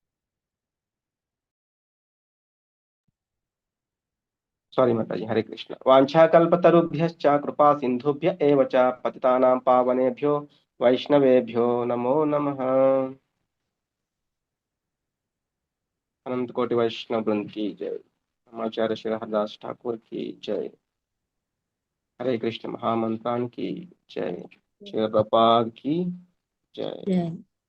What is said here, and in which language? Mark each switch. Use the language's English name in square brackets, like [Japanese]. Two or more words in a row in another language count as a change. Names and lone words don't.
[Sanskrit] సారీ మాతాజీ. హరే కృష్ణ. వాంఛాకల్పతరుభ్యశ్చ కృపా సింధుభ్య ఏవ చ పతితానాం పావనేభ్యో వైష్ణవేభ్యో నమో నమః. [Hindi] अनंत कोटि वैष्णव वृंद की जय। आचार्य श्री हरदास ठाकुर की जय। हरे कृष्ण महामंत्रान की जय। श्री प्रभुपाद की जय।